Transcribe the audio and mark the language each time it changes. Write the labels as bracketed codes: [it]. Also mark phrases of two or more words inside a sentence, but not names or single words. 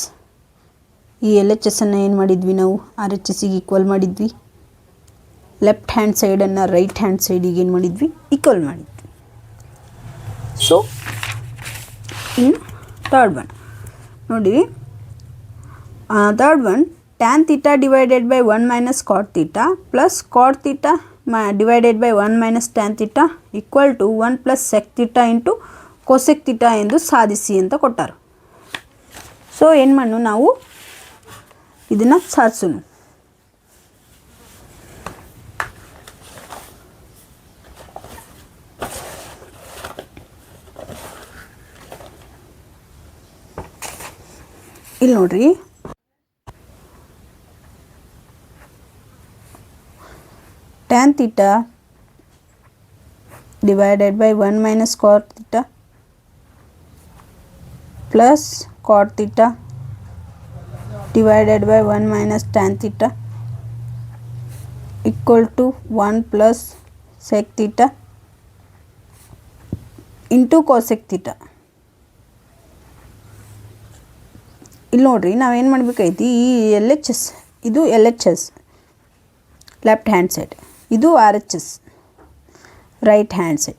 [kn] ಈ ಎಲ್ ಎಚ್ ಎಸ್ಸನ್ನು ಏನು ಮಾಡಿದ್ವಿ ನಾವು, ಆರ್ ಎಚ್ ಎಸ್ಸಿಗೆ ಈಕ್ವಲ್ ಮಾಡಿದ್ವಿ. [en] left hand side right hand side [kn] ಏನು ಮಾಡಿದ್ವಿ, ಈಕ್ವಲ್ ಮಾಡಿದ್ವಿ. [en] ಸೊ ಇನ್ನು third one ನೋಡಿ, third one tan theta divided by 1 minus cot theta plus cot theta divided by 1 minus tan theta equal to 1 plus sec theta into cosec theta [kn] ಎಂದು ಸಾಧಿಸಿ ಅಂತ ಕೊಟ್ಟಾರ. ಸೊ ಏನು ಮಾಡೋಣ ನಾವು ಇದನ್ನು ಸಾಧಿಸೋಣ. ಇಲ್ಲಿ ನೋಡ್ರಿ, [en] tan theta divided by 1 minus cot theta plus cot theta divided by 1 minus tan theta equal to 1 plus sec theta into cosec theta. [kn] ಇಲ್ಲಿ ನೋಡ್ರಿ, ನಾವೇನು ಮಾಡಬೇಕೈತಿ, ಈ ಎಲ್ ಎಚ್ ಎಸ್ ಇದು ಎಲ್ ಎಚ್ ಎಸ್ [en] left hand side, [kn] ಇದು ಆರ್ ಎಚ್ ಎಸ್ [en] right hand side.